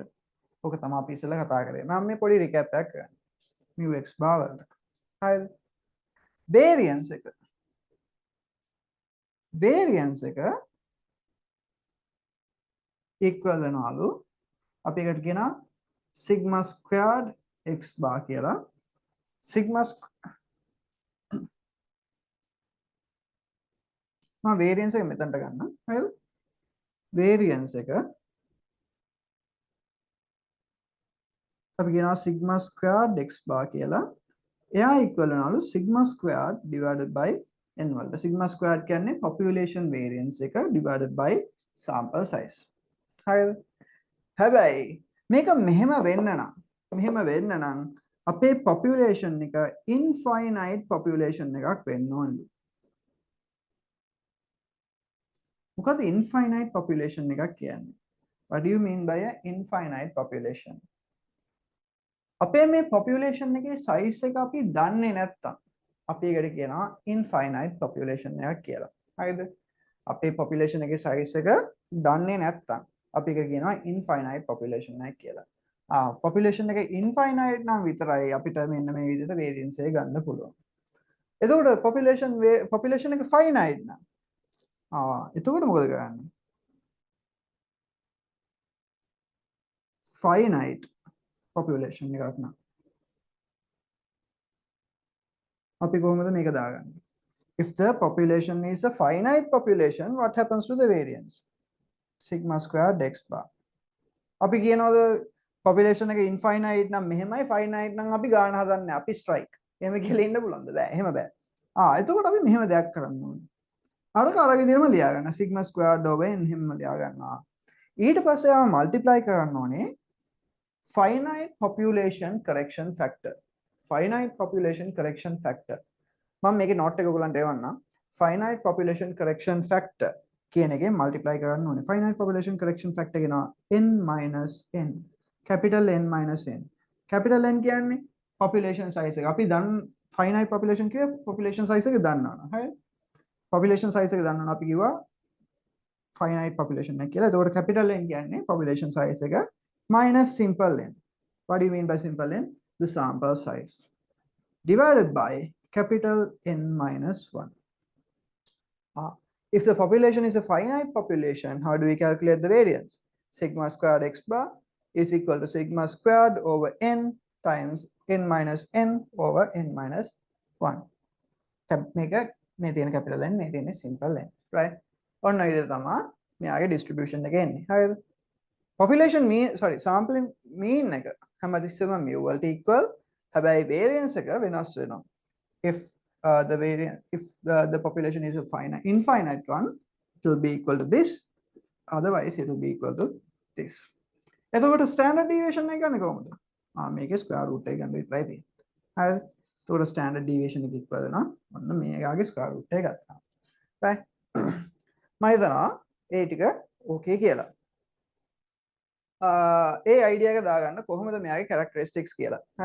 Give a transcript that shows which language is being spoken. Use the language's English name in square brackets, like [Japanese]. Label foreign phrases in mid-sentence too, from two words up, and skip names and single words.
[Sinhala] ඔක තමයි අපි ඉස්සෙල්ලා කතා කරේ. මම මේ පොඩි recap එකක් කරන්න. [English] mu x bar [Sinhala] වලට. හරිද? variance එක equal වෙනවලු අපි එකට කියනවා [English] sigma squared x bar [Sinhala] කියලා. sigma variance එක මෙතනට ගන්න. හරිද? variance එක අපි කියනවා [English] sigma squared x bar [Sinhala] කියලා. එයා equal වෙනවලු [English] sigma squared divided by n [Sinhala] වලට. [English] sigma squared [Sinhala] කියන්නේ [English] population variance [Sinhala] එක [English] divided by sample size. [Sinhala] හරිද? හැබැයි මේක මෙහෙම වෙන්න නම් අපේ population එක [English] infinite population [Sinhala] එකක් වෙන්න ඕනලු. මොකද [English] infinite population [Sinhala] එකක් කියන්නේ? [English] What do you mean by a infinite population? [Sinhala] අපේ මේ population එකේ size එක අපි දන්නේ නැත්තම් අපි ඒකට කියනවා [English] infinite population [Sinhala] එකක් කියලා. හරිද? අපේ population එකේ size එක දන්නේ නැත්තම් අපි ඒකට කියනවා [English] infinite population [Sinhala] එකක් කියලා. population එක infinite නම් විතරයි අපිට මෙන්න මේ විදිහට variance එක ගන්න පුළුවන්. එතකොට population එක finite නම් එතකොට මොකද කරන්නේ? [English] finite population [Sinhala] එකක් නම් අපි කොහොමද මේක දාගන්නේ? [English] If the population is a finite population, what happens to the variance? Sigma squared x bar. [Sinhala] අපි කියනවාද population එක infinite නම් මෙහෙමයි, finite නම් අපි ගාන හදන්නේ අපි strike. එහෙම කියලා ඉන්න පුළුවන්ද? බෑ. එහෙම බෑ. එතකොට අපි මෙහෙම දෙයක් කරන්න ඕනේ. අර විදිහටම ලියා ගන්න. [English] sigma squared over n [Sinhala] හැම ලියා ගන්නවා. ඊට පස්සේ ආව multiply කරන්න ඕනේ [English] finite population correction factor. finite population correction factor. [Sinhala] මම මේකේ note එක ඔයගලන්ට එවන්නම්. [English] finite population correction factor [Sinhala] කියන එකෙන් multiply කරන්න ඕනේ. [English] finite population correction factor [Sinhala] කියනවා [English] n minus n. capital N minus n. capital N [Sinhala] කියන්නේ [English] population size [Sinhala] එක. අපි දැන් [English] finite population [Sinhala] කියේ [English] population size [Sinhala] එක දන්නවා. හරිද? [English] population size [Sinhala] එක දන්නවා අපි කිව්වා [English] finite population [Sinhala] එක කියලා. එතකොට [English] capital N [Sinhala] කියන්නේ [English] population size [Sinhala] එක [English] minus simple n. What do you mean by simple n? The sample size divided by capital N minus 1. If the population is a finite population, how do we calculate the variance? Sigma squared x bar is equal to sigma squared over n times n minus n over n minus 1. මේක මේ තියෙන capital N මේ තියෙන simple n, right? [Sinhala] ඔන්න ඒ විදිහට තමයි මෙයාගේ distribution එක එන්නේ. හරිද? [English] population mean sampling mean [Sinhala] එක හැමතිස්සෙම mu වලට equal. හැබැයි variance එක වෙනස් වෙනවා. [English] If the population is a infinite one, it will be equal to this. Otherwise it will be equal to this. [Sinhala] එතකොට [English] standard deviation [Sinhala] එක ගන්න කොහොමද? මේකේ [English] square root [Sinhala] එක ගන්න විතරයි තියෙන්නේ. හරිද? එතකොට [English] standard deviation [Sinhala] එක equal වෙනවා ඔන්න මේකාගේ [English] square root [Sinhala] එක ගත්තා. right? මම හිතනවා ඒ ටික okay කියලා. ඒ idea එක දාගන්න කොහොමද මෙයාගේ characteristics කියලා. හරිද?